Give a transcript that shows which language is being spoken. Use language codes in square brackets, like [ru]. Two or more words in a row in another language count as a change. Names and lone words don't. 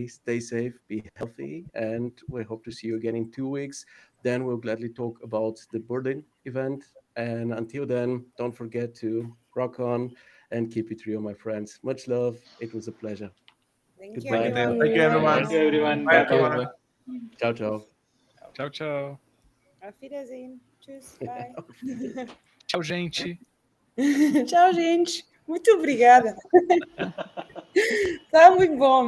[en] Stay safe, be healthy, and we hope to see you again in 2 weeks. Then we'll gladly talk about the Berlin event. And until then, don't forget to rock on and keep it real, my friends. Much love. It was a pleasure. Thank you, Goodbye. everyone, Thank for you, you. everyone. Thank you, joining. everyone. Bye, Bye Thank you. bye. everyone. Bye. [it] Ciao, ciao. Ciao, ciao. [de] Auf Wiedersehen. Tschüss. Bye. [pt] Tchau, gente. Tchau, gente. Muito obrigada. Tá muito bom.